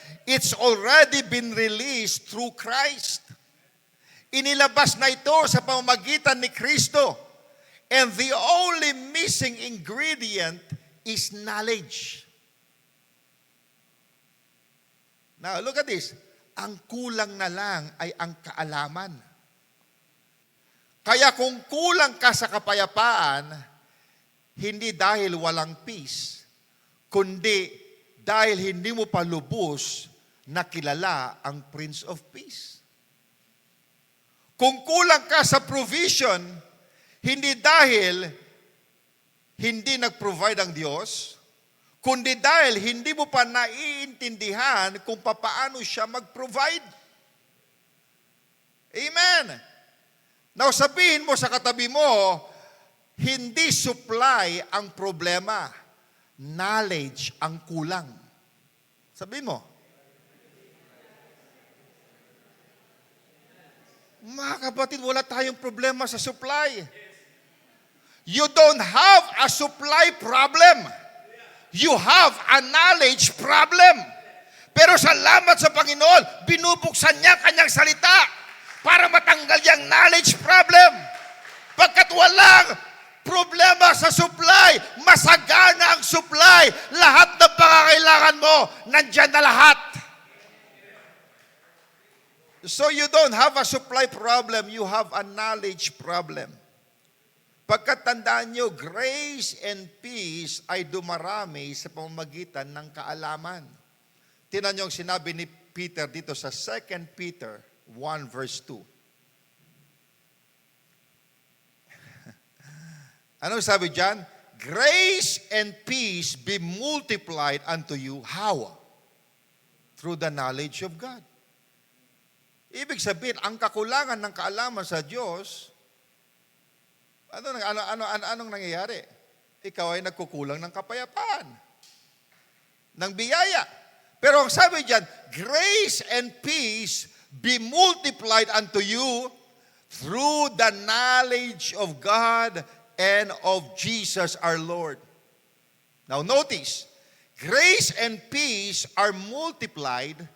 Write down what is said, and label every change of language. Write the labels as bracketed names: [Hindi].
[English] It's already been released through Christ. [Filipino] Inilabas na ito sa pamamagitan ni Kristo. [English] And the only missing ingredient is knowledge. Now, look at this. [Filipino] Ang kulang na lang ay ang kaalaman. Kaya kung kulang ka sa kapayapaan, hindi dahil walang peace, kundi dahil hindi mo pa lubos na kilala ang Prince of Peace. Kung kulang ka sa provision, hindi dahil hindi nag-provide ang Diyos, kundi dahil hindi mo pa naiintindihan kung paano siya mag-provide. Amen. Now sabihin mo sa katabi mo, hindi supply ang problema, knowledge ang kulang. Sabihin mo. Mga kapatid, wala tayong problema sa supply. [English] You don't have a supply problem. You have a knowledge problem. [Filipino] Pero salamat sa Panginoon, binubuksan niya kanyang salita para matanggal yung knowledge problem. Pagkat walang problema sa supply, masagana ang supply. Lahat ng pangangailangan mo, nandyan na lahat. [English] So you don't have a supply problem, you have a knowledge problem. [Filipino] Pagkat tandaan nyo, [English] grace and peace [Filipino] ay dumarami sa pamamagitan ng kaalaman. Tingnan nyo ang sinabi ni Peter dito sa 2 Peter 1 verse 2. Anong sabi dyan? [English] Grace and peace be multiplied unto you. How? Through the knowledge of God. [Filipino] Ibig sabihin, ang kakulangan ng kaalaman sa Diyos, anong nangyayari? Ikaw ay nagkukulang ng kapayapaan, ng biyaya. Pero ang sabi dyan, [English] grace and peace be multiplied unto you through the knowledge of God and of Jesus our Lord. Now notice, grace and peace are multiplied